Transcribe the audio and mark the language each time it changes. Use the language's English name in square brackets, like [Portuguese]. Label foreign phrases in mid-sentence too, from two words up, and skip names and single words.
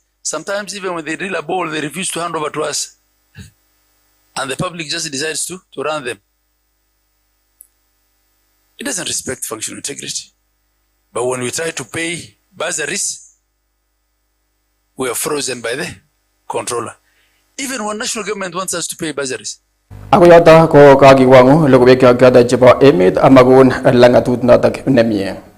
[English] Sometimes even when they drill a borehole, they refuse to hand over to us. And the public just decides to run them. It doesn't respect functional integrity. But when we try to pay bursaries, we are frozen by the controller. Even when national government wants us to pay bursaries. [Kalenjin] Ako yata ko kagiwangu Loogoiywekab kada chebo Emet amagun langatut notok nemie.